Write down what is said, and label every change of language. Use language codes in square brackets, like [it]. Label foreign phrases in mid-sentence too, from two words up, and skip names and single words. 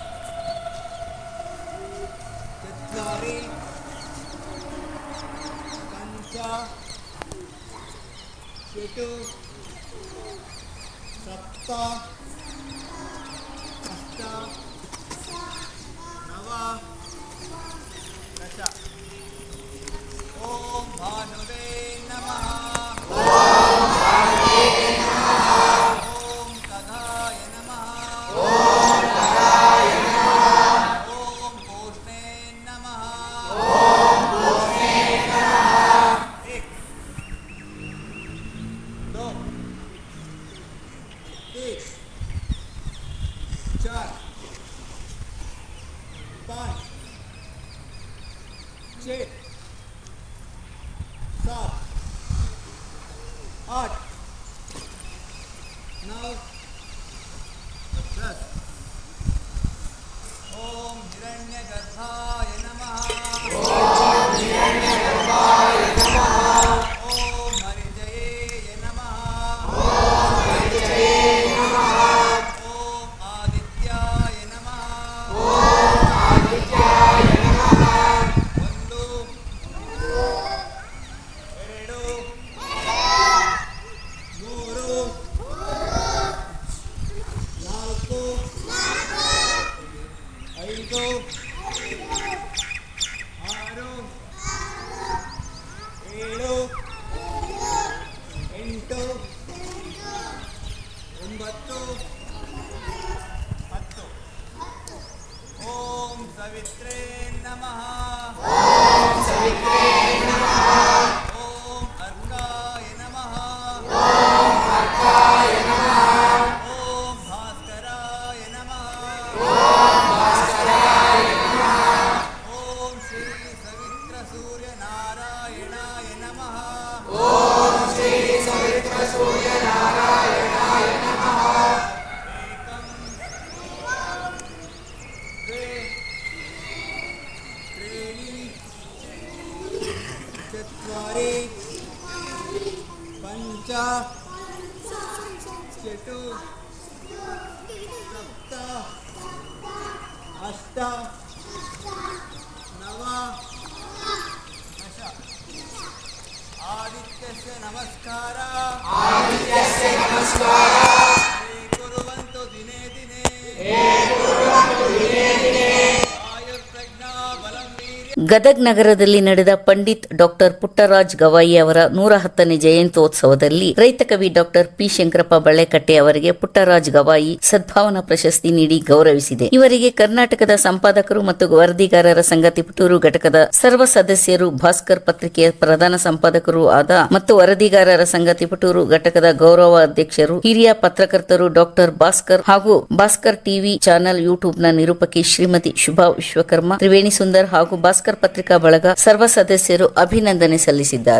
[sa] चत्वारि पञ्च षट् सप्त अष्ट नव दश ॐ भानुवे नमः ॐ तदाय नमः ओम भूष्णे नमः [hi] एक दो तीन चार पाँच छः सात आठ नौ [sa] 10 ओम हिरण्यगर्भाय नमः ओम हिरण्यगर्भाय नमः ओम हरिजये नमः ओम हरिजये नमः ओम आदित्याय नमः ओम आदित्याय नमः ಒಂದು [kn] ಎರಡು ಮೂರು ನಾಲ್ಕು ಐದು ಆರು ಏಳು ಎಂಟು ಒಂಬತ್ತು ಹತ್ತು ಓಂ [sa] ಸವಿತ್ರೇ ನಮಃ ಓಂ ಸವಿತ್ರೇ ನಮಃ ಓಂ ಅರ್ಕಾಯ ನಮಃ ಓಂ ಅರ್ಕಾಯ ನಮಃ ಓಂ ಭಾಸ್ಕರಾಯ ನಮಃ ಓಂ ಭಾಸ್ಕರಾಯ ನಮಃ ಓಂ ಶ್ರೀ ಸವಿತ್ರ ಸೂರ್ಯ ನಾರಾಯಣಾಯ ನಮಃ ಓಂ ಶ್ರೀ ಸವಿತ್ರ ಸೂರ್ಯ ನಾರಾಯಣಾಯ ನಮಃ ಏಕಂ ದ್ವೇ त्रीणि चत्वारि पञ्च षट् सप्त अष्ट नव दश आदित्यस्य नमस्कार हे कुर्वन्तु दिने दिने आयुर्प्रज्ञा बलं वीर्यं [kn] ಗದಗ್ ನಗರದಲ್ಲಿ ನಡೆದ ಪಂಡಿತ್ ಡಾಕ್ಟರ್ ಪುಟ್ಟರಾಜ್ ಗವಾಯಿ ಅವರ 110ನೇ ಜಯಂತ್ಯೋತ್ಸವದಲ್ಲಿ ರೈತ ಕವಿ ಡಾಕ್ಟರ್ ಪಿ ಶಂಕರಪ್ಪ ಬಳ್ಳೆಕಟ್ಟೆ ಅವರಿಗೆ ಪುಟ್ಟರಾಜ್ ಗವಾಯಿ ಸದ್ಭಾವನಾ ಪ್ರಶಸ್ತಿ ನೀಡಿ ಗೌರವಿಸಿದೆ. ಇವರಿಗೆ ಕರ್ನಾಟಕದ ಸಂಪಾದಕರು ಮತ್ತು ವರದಿಗಾರರ ಸಂಘ ತಿಪಟೂರು ಘಟಕದ ಸರ್ವ ಸದಸ್ಯರು, ಭಾಸ್ಕರ್ ಪತ್ರಿಕೆಯ ಪ್ರಧಾನ ಸಂಪಾದಕರು ಆದ ಮತ್ತು ವರದಿಗಾರರ ಸಂಘ ತಿಪಟೂರು ಘಟಕದ ಗೌರವ ಅಧ್ಯಕ್ಷರು, ಹಿರಿಯ ಪತ್ರಕರ್ತರು ಡಾಕ್ಟರ್ ಭಾಸ್ಕರ್ ಹಾಗೂ ಭಾಸ್ಕರ್ ಟಿವಿ ಚಾನೆಲ್ ಯೂಟ್ಯೂಬ್ನ ನಿರೂಪಕಿ ಶ್ರೀಮತಿ ಶುಭಾ ವಿಶ್ವಕರ್ಮ, ತ್ರಿವೇಣಿ ಸುಂದರ್ ಹಾಗೂ ಭಾಸ್ಕರ್ ಪತ್ರಿಕಾ ಬಳಗ ಸರ್ವ ಸದಸ್ಯರು ಅಭಿನಂದನೆ ಸಲ್ಲಿಸಿದ್ದಾರೆ.